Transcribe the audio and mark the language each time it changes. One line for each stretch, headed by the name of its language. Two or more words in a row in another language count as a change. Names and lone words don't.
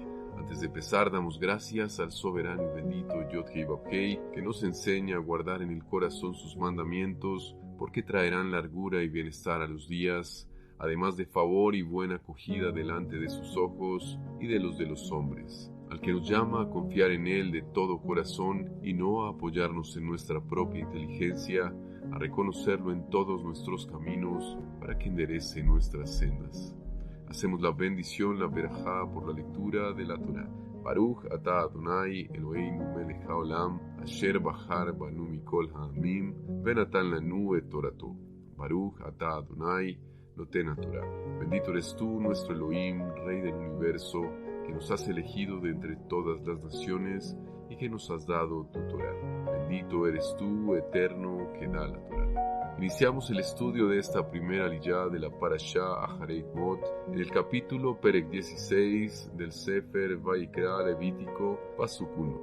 Spanish: Antes de empezar, damos gracias al soberano y bendito Yod-Hei Vav-Hei, que nos enseña a guardar en el corazón sus mandamientos, porque traerán largura y bienestar a los días, además de favor y buena acogida delante de sus ojos y de los hombres, al que nos llama a confiar en él de todo corazón y no a apoyarnos en nuestra propia inteligencia, a reconocerlo en todos nuestros caminos para que enderece nuestras sendas. Hacemos la bendición, la verajá, por la lectura de la Torá.
Hebrew: ברוך אתה אדוני אלוהינו מלך העולם אשר בחר בנו מכל העמים ונתן לנו את תורתו. ברוך אתה אדוני נותן תורה.
Spanish: Bendito eres tú, nuestro Elohim, Rey del universo, que nos has elegido de entre todas las naciones y que nos has dado tu Torah. Bendito eres tú, eterno, que da la Torah. Iniciamos el estudio de esta primera aliyá de la Parashá Aharei Mot en el capítulo Perek 16 del Sefer Vaikra Levítico, Pasuk 1.